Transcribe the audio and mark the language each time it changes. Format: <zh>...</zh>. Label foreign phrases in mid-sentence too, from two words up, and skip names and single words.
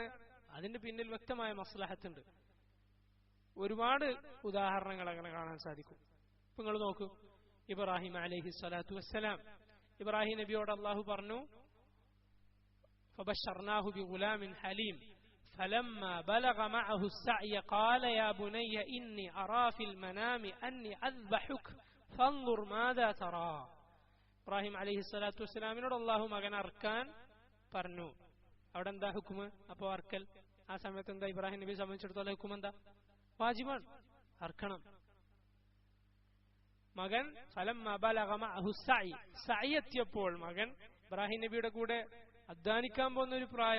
<ml>അതിന്റെ പിന്നിൽ വ്യക്തമായ മസ്ലഹത്തുണ്ട്. ഒരുപാട് ഉദാഹരണങ്ങൾ അങ്ങനെ കാണാൻ സാധിക്കും. ഇപ്പൊ നിങ്ങൾ നോക്കൂ, ഇബ്രാഹിം</ml> <ar>عليه الصلاة والسلام,</ar> <ml>ഇബ്രാഹിം നബിയോട് അള്ളാഹു പറഞ്ഞു,</ml> <ar>فبشرناه بغلام حليم فلما بلغ معه السعي قال يا بني إني أرى في المنام أني أذبحك فانظر ماذا ترى.</ar> <ml>ഇബ്രാഹിം</ml> <ar>عليه الصلاة</ar> <ml>വസ്സലാമിനോട് അള്ളാഹു മകൻ അർക്കാൻ പറഞ്ഞു. അവിടെ എന്താ ഹുക്കുമ്? അപ്പോ അർക്കൽ. ആ സമയത്ത് എന്താ ഇബ്രാഹിം നബിയെ സംബന്ധിച്ചിടത്തോളം ഹുക്കും എന്താ? വാജിബാണ്, അർക്കണം. മകൻ</ml> <ar>فلما بلغ معه السعي,</ar> <ml>സഅയ് എത്തിയപ്പോൾ മകൻ ഇബ്രാഹിം നബിയുടെ കൂടെ അധ്വാനിക്കാൻ പോകുന്ന ഒരു പ്രായം.</ml>